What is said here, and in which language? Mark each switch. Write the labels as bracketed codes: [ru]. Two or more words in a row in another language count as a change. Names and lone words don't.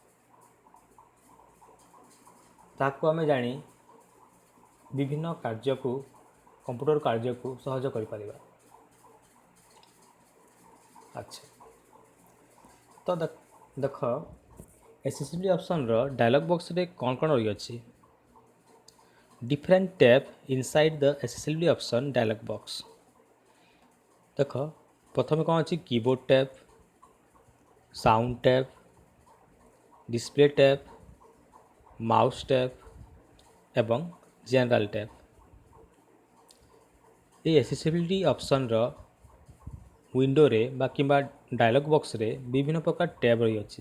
[or] ତାହାକୁ ଆମେ ଜାଣି ବିଭିନ୍ନ କାର୍ଯ୍ୟକୁ କମ୍ପ୍ୟୁଟର କାର୍ଯ୍ୟକୁ ସହଜ କରିପାରିବା। ଆଚ୍ଛା, ତ ଦେଖ [en] accessibility option-ର dialog box-ରେ [or] କ'ଣ କ'ଣ ରହିଅଛି। [en] different tab inside the accessibility option dialog box। [or] ଦେଖ ପ୍ରଥମେ କ'ଣ ଅଛି, [en] keyboard tab, sound tab, display tab, mouse tab [or] ଏବଂ [en] general tab. [or] ଏହି [en] accessibility option-ର window-ରେ [or] ବା କିମ୍ବା [en] dialog box-ରେ [or] ବିଭିନ୍ନ ପ୍ରକାର ଟ୍ୟାବ୍ ରହିଅଛି।